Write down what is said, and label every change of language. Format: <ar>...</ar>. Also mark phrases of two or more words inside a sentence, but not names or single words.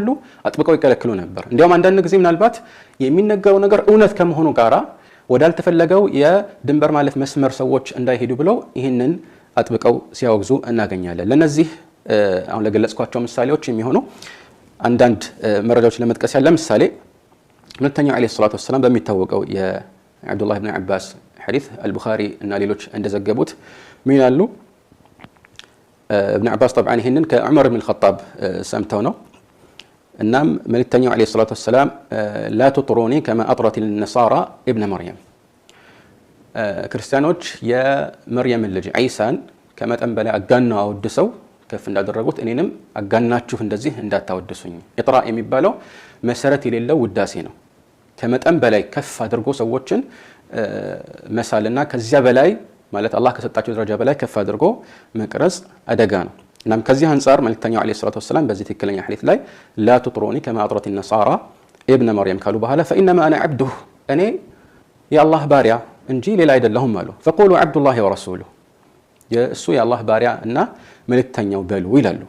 <am>አጥብቀው ይከለክሉ ነበር። እንዲያውም አንዳንድ ጊዜ ምናልባት የሚነገረው ነገር እውነት ከመሆኑ ጋራ ወዳልተፈለገው የድንበር ማለፍ መስመር ሰዎች እንዳይሄዱ ብለው ይህንን አጥብቀው ሲያወግዙ እናገኛለን። ለነዚህ አሁን ለገለጽኳቸው ምሳሌዎች የሚሆኑ አንዳንድ መረጃዎች ለመጥቀስ ያለ ምሳሌ መልእክተኛው</am> <ar>عليه الصلاة والسلام</ar> <am>በሚታወቀው የአብዱላህ ኢብኑ አባስ ሐዲስ አልቡኻሪ እና ሌሎች እንደዘገቡት ምን ይላሉ? ابن عباس طبعا ይሄንን ከዑመር ኢብኑ الخطاب ሰምተው ነው። እናም መልእክተኛው</am> <ar>عليه الصلاة والسلام لا تطروني كما اطرت النصارى ابن مريم</ar> <am>ክርስቲያኖች የመርየም ልጅ ዒሳን ከመጠን በላይ አጋናው አወድሰው ከፍ እንዳደረጉት እኔንም አጋናችሁ እንደዚህ እንዳታወድሱኝ። ኢጥራ የሚባለው መሰረት የሌለው ውዳሴ ነው። ከመጠን በላይ ከፍ አድርጎ ሰዎችን መሳልና ከዚያ በላይ ማለት አላህ ከሰጣቸው ደረጃ በላይ ከፍ አድርጎ መቅረጽ አደጋ ነው። እናም ከዚህ አንፃር መልእክተኛው</am> <ar>عليه الصلاة والسلام</ar> <am>በዚህ ትክክለኛ ሐዲስ ላይ</am> <ar>لا تطروني كما اطرت النصارى ابن مريم</ar> <am>ካሉ በኋላ</am> <ar>فانما انا عبده</ar> <am>እኔ የአላህ ባሪያ እንጂ ሌላ አይደለሁም አሉ።</am> <ar>فقولوا عبد الله ورسوله</ar> <am>የእሱ የአላህ ባሪያ እና መልእክተኛው በሉ ይላሉ።</am>